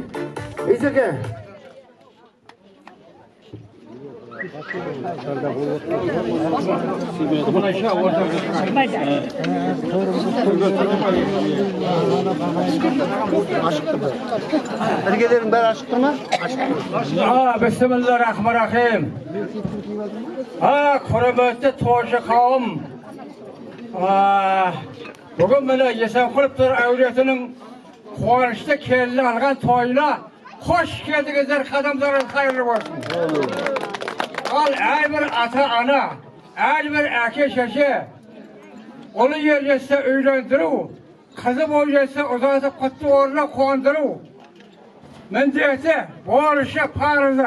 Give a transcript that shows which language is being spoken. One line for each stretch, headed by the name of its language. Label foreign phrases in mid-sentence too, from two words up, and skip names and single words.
Kazakh: Исеке. Іргелерің бәрі ашық тұр ма?
Arabic: بسم الله الرحمن الرحيم.
Kazakh: Құрметті тойшы қауым. Бүгін міне Есенқұловтар әулетінің қуанышты келін алған тойына қош келдіңіздер, қадамдарыңыз қайырлы болсын. Ал әрбір ата-ана, әрбір әке-шеше ұлы ер жетсе үйлендіру, қызы бой жетсе ұзатып құтты орнына қуандыру міндеті, борышы, парызы.